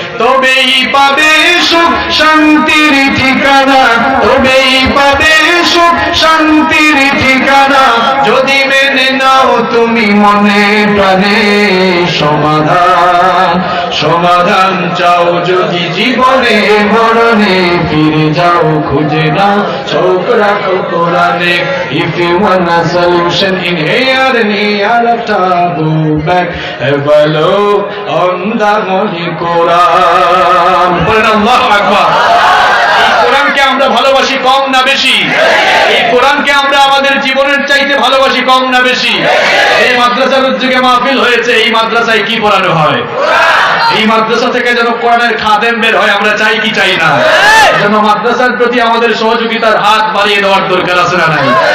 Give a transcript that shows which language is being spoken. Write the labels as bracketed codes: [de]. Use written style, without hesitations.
[bn] তবেই পাবে সুখ শান্তির ঠিকানা, তবেই পাবে সুখ শান্তির ঠিকানা। যদি মেনে নাও তুমি মনে প্রাণে সমাধান, সমাধান চাও যদি জীবনে মরণে ফিরে যাও, খুঁজে নাও, চোখ রাখো কোরআনে। [en] If you want a solution in here and here, go back, have a look on the Holy Quran. [bn] বলেন আল্লাহু আকবার। এই কোরআনকে আমরা ভালোবাসি কম না বেশি? এই কোরআনকে আমরা আমাদের জীবনের চাইতে ভালোবাসি কম না বেশি? এই মাদ্রাসার উদ্যোগে মাহফিল হয়েছে, এই মাদ্রাসায় কি পড়ানো হয়? এই মাদ্রাসা থেকে যেন কোরআনের খাদেম বের হয়, আমরা চাই কি চাই না? যেন মাদ্রাসার প্রতি আমাদের সহযোগিতার হাত বাড়িয়ে দেওয়ার দরকার আছে না নাই?